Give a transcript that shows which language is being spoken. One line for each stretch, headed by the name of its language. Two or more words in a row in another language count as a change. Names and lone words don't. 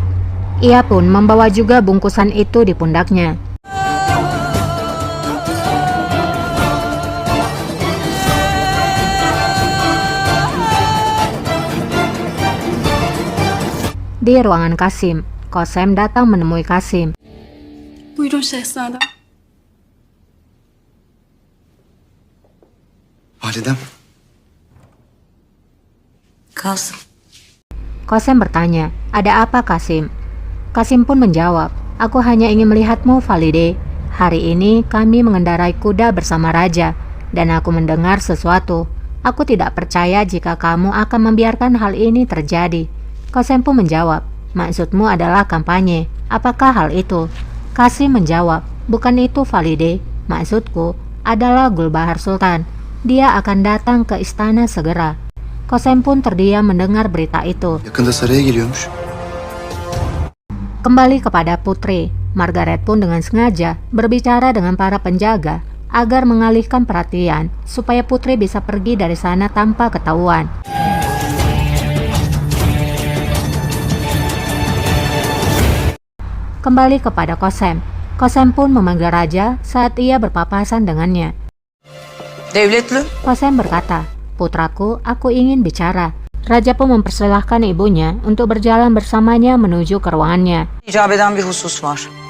Indonesian: Ia pun membawa juga bungkusan itu di pundaknya. Di ruangan Kasim, Kosem datang menemui Kasim.
Turkish: Buyurun şehzadem. Validem. Kasım.
Indonesian: Kosem bertanya, ada apa Kasim? Kasim pun menjawab, aku hanya ingin melihatmu Valide. Hari ini kami mengendarai kuda bersama raja, dan aku mendengar sesuatu. Aku tidak percaya jika kamu akan membiarkan hal ini terjadi. Kosem pun menjawab, maksudmu adalah kampanye. Apakah hal itu? Kasim menjawab, bukan itu Valide. Maksudku adalah Gulbahar Sultan. Dia akan datang ke istana segera. Kosem pun terdiam mendengar berita itu.
Turkish: Yakında saraya geliyormuş.
Indonesian: Kembali kepada putri, Margaret pun dengan sengaja berbicara dengan para penjaga agar mengalihkan perhatian supaya putri bisa pergi dari sana tanpa ketahuan. Kembali kepada Kosem. Kosem pun memanggil raja saat ia berpapasan dengannya.
Turkish: Devletli.
Indonesian: Kosem berkata, putraku, aku ingin bicara. Raja pun mempersilahkan ibunya untuk berjalan bersamanya menuju ke ruangannya.
Turkish: İcap eden bir husus var.